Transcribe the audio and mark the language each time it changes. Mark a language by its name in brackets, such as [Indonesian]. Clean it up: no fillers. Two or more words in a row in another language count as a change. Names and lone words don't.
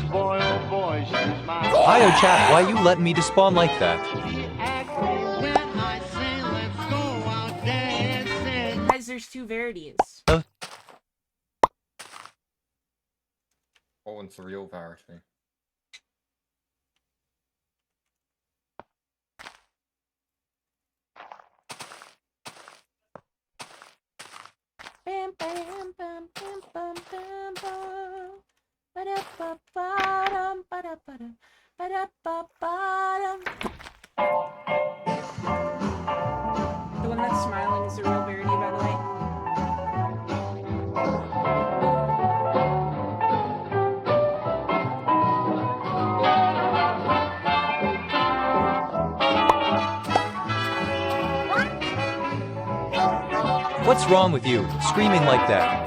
[English] Boy, oh boy, she's my Io chat, why you let me despawn like that? when I say let's go out dancing. Guys, there's two Verities. What one's the real Verity? Bam, bam, bam, bam, bam, bam, bam. Ba-da-ba-ba-dum, ba-da-ba-dum, ba-da-ba-ba-dum. The one that's smiling is the real Verity, by the way. What's wrong with you, screaming like that?